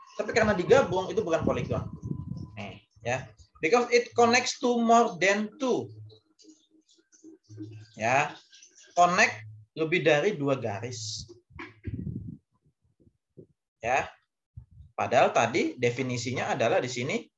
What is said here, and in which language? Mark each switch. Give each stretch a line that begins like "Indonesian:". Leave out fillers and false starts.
Indonesian: Tapi karena digabung itu bukan poligon. Nih, ya.
English: Because it connects to more than two.
Indonesian: Ya. Connect lebih dari dua garis. Ya. Padahal tadi definisinya adalah di sini.